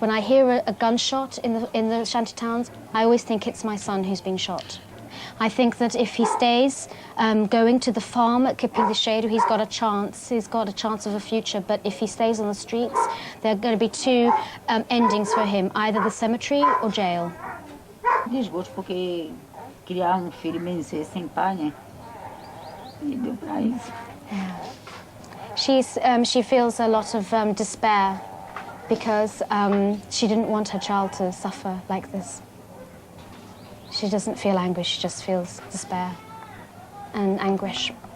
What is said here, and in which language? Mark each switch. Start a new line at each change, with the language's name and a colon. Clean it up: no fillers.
English: When I hear a gunshot in the shanty towns, I always think it's my son who's been shot. I think that if he stays going to the farm at Capim-Lixeiro, he's got a chance. He's got a chance of a future. But if he stays on the streets, there are going to be 2 endings for him, either the cemetery or jail.
Portuguese: Desgosto porque criar filho mesmo sem pai, né? E deu pra isso.
English: She feels a lot of despair because she didn't want her child to suffer like this. She doesn't feel anguish, she just feels despair and anguish.